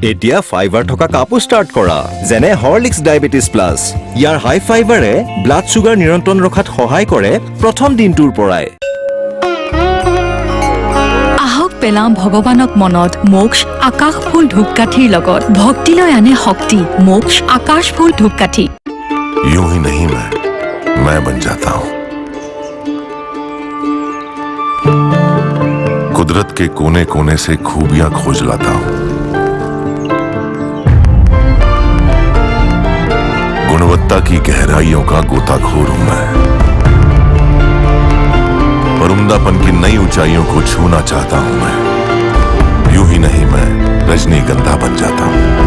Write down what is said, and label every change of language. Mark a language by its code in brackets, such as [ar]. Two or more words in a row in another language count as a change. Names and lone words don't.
[as] এতিয়া ফাইবাৰ থকা কাপো ষ্টাৰ্ট কৰা যেনে হৰলিক্স ডায়েবেটিছ প্লাছ ইয়াৰ হাই ফাইবাৰে ব্লাড চুগাৰ নিয়ন্ত্ৰণ ৰখাত সহায় কৰে প্ৰথম দিনটোৰ পৰাই আহক পেলাম ভগৱানক মনত মোক্ষ আকাশ ফুল ধূপকাঠিৰ লগত ভক্তিলৈ আনে শক্তি মোক্ষ আকাশ ফুল ধূপকাঠি [hi] यूं ही नहीं मैं बन जाता हूं कुदरत के कोने कोने से खूबियां खोज लाता हूं गुणवत्ता की गहराइयों का गोताखोर हूं मैं पर उम्दापन की नई ऊंचाइयों को छूना चाहता हूं मैं यूं ही नहीं मैं रजनीगंधा बन जाता हूं